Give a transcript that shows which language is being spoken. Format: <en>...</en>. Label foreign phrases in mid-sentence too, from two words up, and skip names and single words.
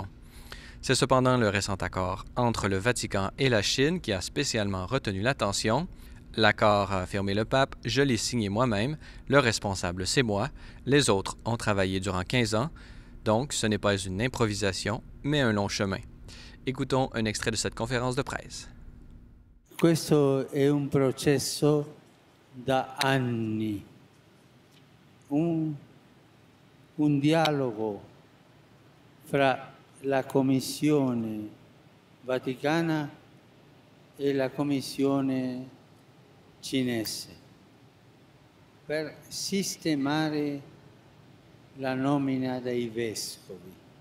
<fr>C'est cependant le récent accord entre le Vatican et la Chine qui a spécialement retenu l'attention. L'accord, a affirmé le pape, je l'ai signé moi-même, le responsable c'est moi, les autres ont travaillé durant 15 ans, donc ce n'est pas une improvisation, mais un long chemin. Écoutons un extrait de cette conférence de presse.</fr> <it>Questo è un processo da anni, un dialogo fra la Commissione Vaticana e la Commissione cinese per sistemare la nomina dei vescovi.</it>